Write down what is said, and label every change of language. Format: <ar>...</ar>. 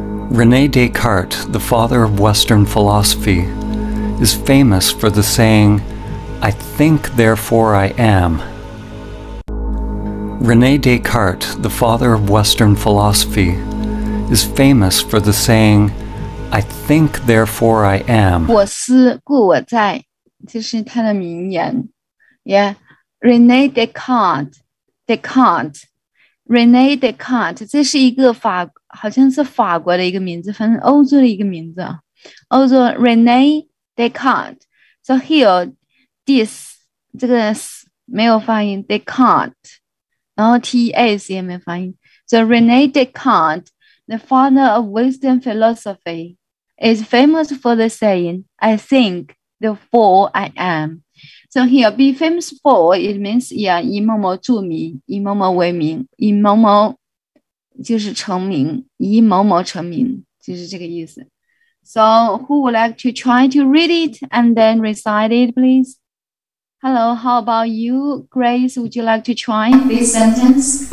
<en>René Descartes, the father of Western philosophy, is famous for the saying, "I think, therefore I am." René Descartes, the father of Western philosophy, is famous for the saying, "I think, therefore I am."</en> <zh>我思故我在，这是他的名言。 René Descartes，René Descartes， 这是一个好像是法国的一个名字，反正欧洲的一个名字啊。欧洲 René Descartes。</zh> <en>So here this</en> <zh>这个没有发音 Descartes。然后 TS 也没发音。</zh> <en>So René Descartes, the father of Western philosophy, is famous for the saying, "I think, therefore I am." So here, be famous for, it means,</en> <zh>以某某著名，以某某为名，以某某就是成名，以某某成名，就是这个意思。</zh> <en>So who would like to try to read it and then recite it, please? Hello, how about you, Grace? Would you like to try this sentence?</en>